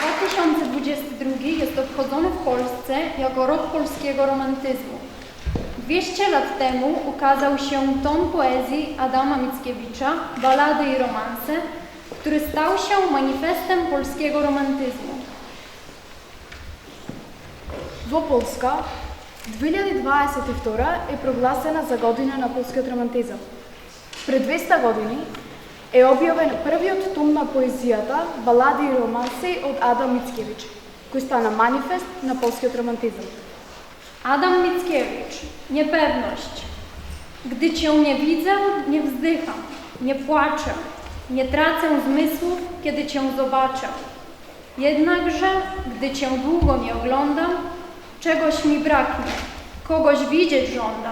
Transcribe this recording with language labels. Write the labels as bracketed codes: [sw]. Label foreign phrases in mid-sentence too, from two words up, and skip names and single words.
[pl] 2022 jest obchodzony w Polsce jako rok polskiego romantyzmu. 200 lat temu ukazał się tom poezji Adama Mickiewicza, Balady i romanse, który stał się manifestem polskiego romantyzmu. [mk] Во Полска 2022 е прогласена за година на полскиот романтизам. Пред 200 години е објавен првиот том на поезијата Балади и романси од Адам Мицкевич, кој стана манифест на полскиот романтизм. [pl] Adam Mickiewicz, niepewność. Gdy Cię nie widzę, nie wzdycham, nie płaczę, nie tracę zmysłów, kiedy Cię zobaczę. Jednakże, gdy Cię długo nie oglądam, czegoś mi braknie, kogoś widzieć żądam.